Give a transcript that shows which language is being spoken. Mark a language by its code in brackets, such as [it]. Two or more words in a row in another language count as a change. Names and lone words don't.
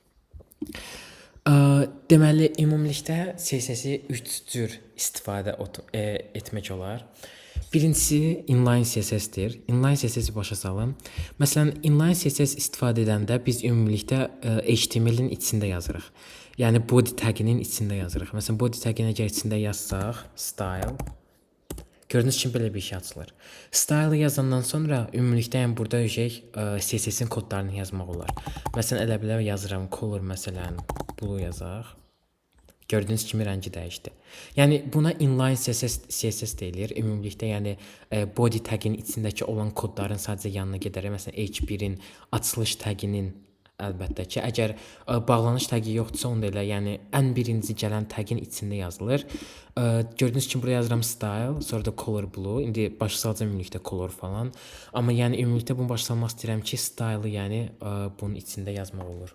[az] Deməli, ümumilikdə CSS-i 3 cür istifadə etmək olar. Birincisi [en] inline CSS- [az] dir. [en] Inline CSS- [az] i başa salım. Məsələn, [en] inline CSS [az] istifadə edəndə biz ümumilikdə HTML-in içində yazırıq. Yəni [en] body tag- [az] inin içində yazırıq. Məsələn, [en] body tag- [az] in əgər içində yazsaq, style, gördüyünüz kimi belə bir şey açılır. Style yazandan sonra ümumilikdə yəni burada CSS-in kodlarını yazmaq olar. Məsələn, elə belə yazıram color məsələn blue yazaq. Gördüyünüz kimi rəngi dəyişdi. Yəni buna [en] inline CSS [az] deyilir. Ümumilikdə yəni [en] body tag- [az] in içindəki olan kodların sadəcə yanına gedərək. Məsələn, H1-in açılış tag-inin əlbəttə ki, əgər bağlanış tagi yoxdursa, onda elə yəni ən birinci gələn tagin içində yazılır. Gördüyünüz kimi buraya yazıram style, sonra da [en] color blue. [az] İndi başa salacağam ümumilikdə color falan. Amma yəni ümumilikdə bunu başa salmaq istəyirəm ki, style yəni bunun içində yazmaq olur.